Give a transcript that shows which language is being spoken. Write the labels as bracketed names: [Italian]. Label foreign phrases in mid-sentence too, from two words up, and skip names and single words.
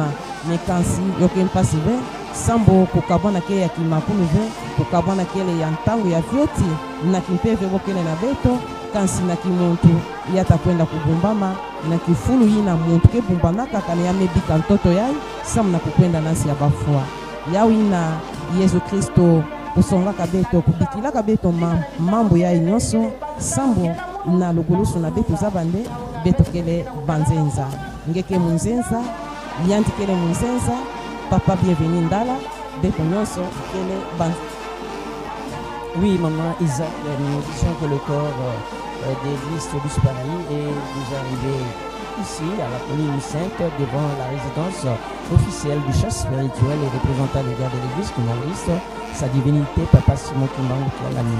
[Kituba (Democratic Republic of Congo)] Mekansi yoke mpasi ve, sambo kukabwana kele ya kimakulu ve, kukabwana kele ya ntangu ya vyoti, na kimpeve wokele na beto, kansi na kimuntu, yata kwenda kubumbama, na kifulu yina muntu ke bumbanaka kane ya mebika ntoto yai, samu na kukwenda nasi ya bafua. Yawina Yesu Kristo kusonga kabeto kubikila kabeto mambo ya nyonso sambo na lugulusu na beto zabande beto kele banzenza ngeke munzenza yandi kele munzenza papa bienvenue ndala beto nyonso kele banzenza. [French] Oui, maman Isaac, nous disons que le corps d'église Tobus Paris est déjà arrivé ici à la colline Sainte devant la résidence officielle du chef spirituel et représentant légal de l'église Kimbanguiste, sa divinité Papa Simon Kimbangu Kialami.